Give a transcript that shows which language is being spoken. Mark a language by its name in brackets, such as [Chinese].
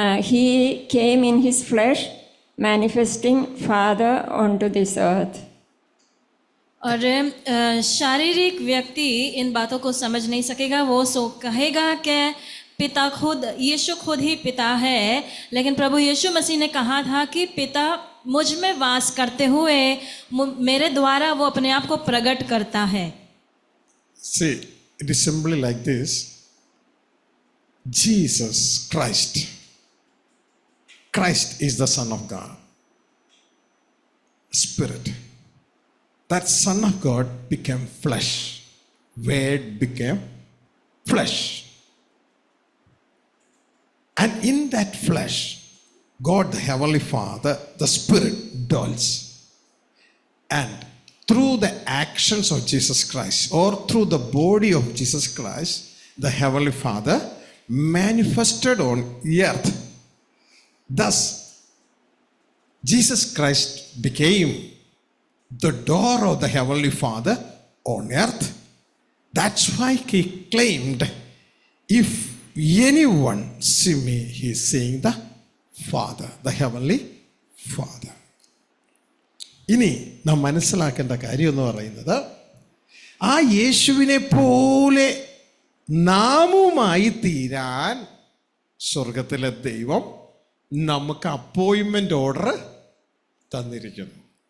[English] He came in his flesh, manifesting Father onto this earth. [Hindi] और शारीरिक व्यक्ति इन बातों को समझ नहीं सकेगा। वो कहेगा कि पिता खुद, यीशु खुद ही पिता है, लेकिन प्रभु यीशु मसीह ने कहा था कि पिता मुझ में वास करते हुए मेरे द्वारा वो अपने आप को प्रकट करता है। [English] See, it is simply like this. Jesus Christ is the Son of God, Spirit. That Son of God became flesh. Word became flesh. And in that flesh, God the Heavenly Father, the Spirit dwells. And through the actions of Jesus Christ, or through the body of Jesus Christ, the Heavenly Father manifested on earth. Thus, Jesus Christ became the door of the Heavenly Father on earth. That's why he claimed, if anyone see me, he is seeing the Father, the Heavenly Father. [Malayalam] ഇനി നാം മനസ്സിലാക്കേണ്ട കാര്യം എന്ന് പറയുന്നത്, ആ യേശുവിനെ പോലെ നാമുമായി തീരാൻ സ്വർഗത്തിലെ ദൈവം നമുക്ക് അപ്പോയിൻമെൻ്റ് ഓർഡർ തന്നിരിക്കുന്നു.